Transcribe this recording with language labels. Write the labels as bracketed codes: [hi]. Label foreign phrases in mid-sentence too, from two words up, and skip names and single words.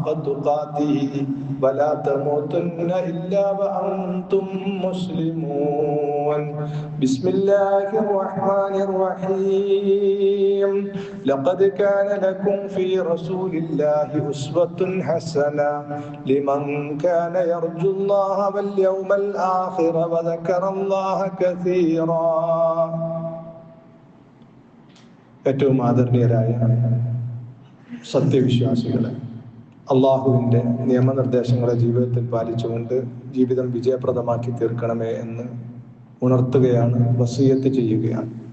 [ar] تقاته ولا تموتن إلا وأنتم مسلمون بسم الله الرحمن الرحيم لقد كان لكم في رسول الله أسوة حسنة لمن كان يرجو الله واليوم الآخر وذكر الله كثيرا [ml] ഏറ്റവും ആദരണീയരായ സത്യവിശ്വാസികളെ, അള്ളാഹുവിൻ്റെ നിയമനിർദ്ദേശങ്ങളെ ജീവിതത്തിൽ പാലിച്ചുകൊണ്ട് ജീവിതം വിജയപ്രദമാക്കി തീർക്കണമേ എന്ന് ഉണർത്തുകയാണ്, വസിയത്ത് ചെയ്യുകയാണ്.